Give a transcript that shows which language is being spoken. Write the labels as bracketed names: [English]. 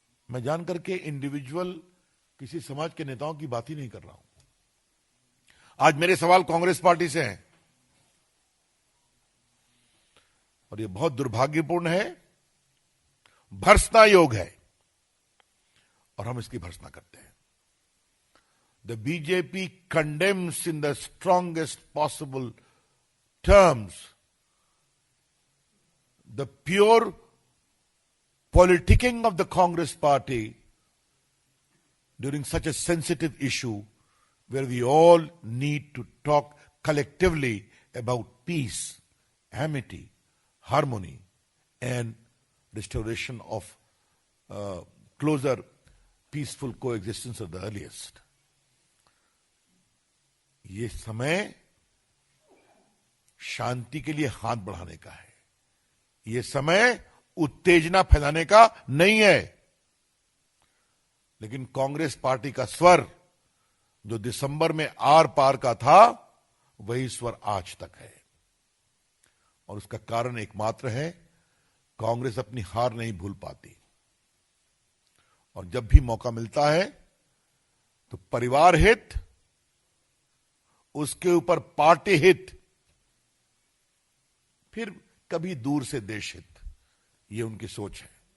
[Hindi] मैं जान करके इंडिविजुअल किसी समाज के नेताओं की बात ही नहीं कर रहा हूं। आज मेरे सवाल कांग्रेस पार्टी से हैं और यह बहुत दुर्भाग्यपूर्ण है, भर्त्सना योग है, और हम इसकी भर्त्सना करते हैं। [English] The BJP condemns in the strongest possible terms the pure politicking of the Congress party during such a sensitive issue where we all need to talk collectively about peace, amity, harmony, and restoration of closer peaceful coexistence of the earliest. [Hindi] ये समय शांति के लिए हाथ बढ़ाने का है, ये समय उत्तेजना फैलाने का नहीं है। लेकिन कांग्रेस पार्टी का स्वर जो दिसंबर में आर पार का था, वही स्वर आज तक है, और उसका कारण एकमात्र है, कांग्रेस अपनी हार नहीं भूल पाती, और जब भी मौका मिलता है तो परिवार हित, उसके ऊपर पार्टी हित, फिर कभी दूर से देश हित, ये उनकी सोच है।